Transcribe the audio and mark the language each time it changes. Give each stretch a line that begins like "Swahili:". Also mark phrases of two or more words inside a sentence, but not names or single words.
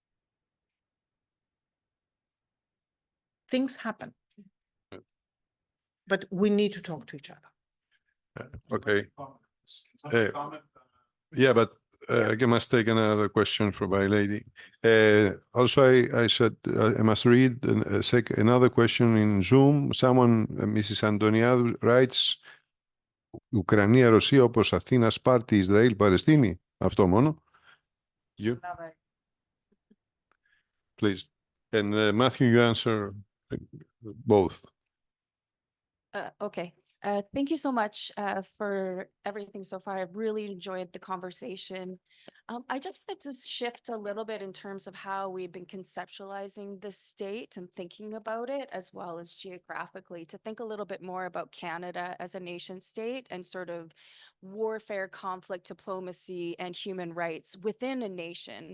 English: Things happen, but we need to talk to each other. Okay. Yeah, but I must take another question from my lady. Also, I said I must read another question in Zoom. Someone, Mrs. Antoniadou, writes,
Greek: Ουκρανία, Ρωσία, όπως Αθήνα, Σπάρτη, Ισραήλ, Παλαιστίνη. Αυτό μόνο.
English: You? Please. And Matthew, you answer both. Okay. Thank you so much for everything so far. I've really enjoyed the conversation. I just wanted to shift a little bit in terms of how we've been conceptualizing the state and thinking about it, as well as geographically, to think a little bit more about Canada as a nation state and sort of warfare, conflict, diplomacy, and human rights within a nation.